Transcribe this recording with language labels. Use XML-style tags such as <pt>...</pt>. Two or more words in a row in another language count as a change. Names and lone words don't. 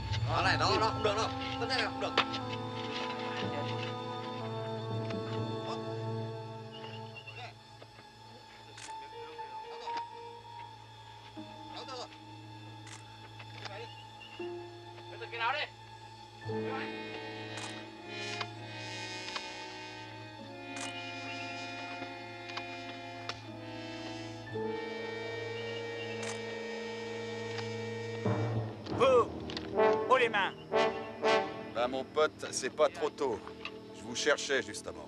<vi>Này, đó, không được đâu. Thế này là không được. Cái nào đi.</vi> <fr>Haut les mains. Ben, mon pote, c'est pas trop tôt. Je vous cherchais, justement.</fr>